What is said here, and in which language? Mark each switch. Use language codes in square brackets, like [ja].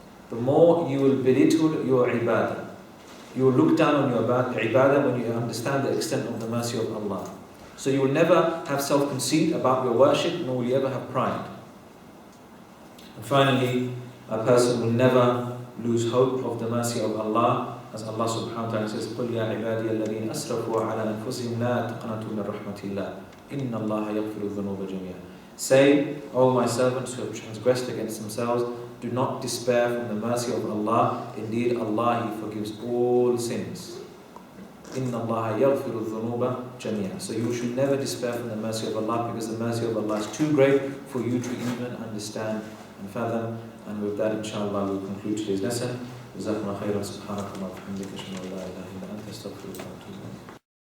[en] The more you will belittle your ibadah. You will look down on your ibadah when you understand the extent of the mercy of Allah. So you will never have self-conceit about your worship, nor will you ever have pride. And finally, a person will never lose hope of the mercy of Allah as Allah subhanahu wa ta'ala says, [ar] قُلْ يَا عِبَادِيَ الَّذِينَ أَسْرَفُوا عَلَىٰ أَنفُسِهِمْ لَا تَقْنَطُوا مِنْ رَحْمَةِ اللَّهِ إِنَّ اللَّهَ يَغْفِرُ الذُّنُوبَ جَمِيعًا. [en] Say, O my servants who have transgressed against themselves, do not despair from the mercy of Allah. Indeed, Allah, He forgives all sins. [ar] إِنَّ اللَّهَ يَغْفِرُ الذُّنُوبَ جَمِيعًا. [en] So you should never despair from the mercy of Allah, because the mercy of Allah is too great for you to even understand and fathom. And with that, inshallah, we'll conclude today's lesson. [ar] جزاكم الله خيرا. سبحانك اللهم وبحمدك أشهد أن لا إله إلا أنت أستغفرك وأتوب إليك.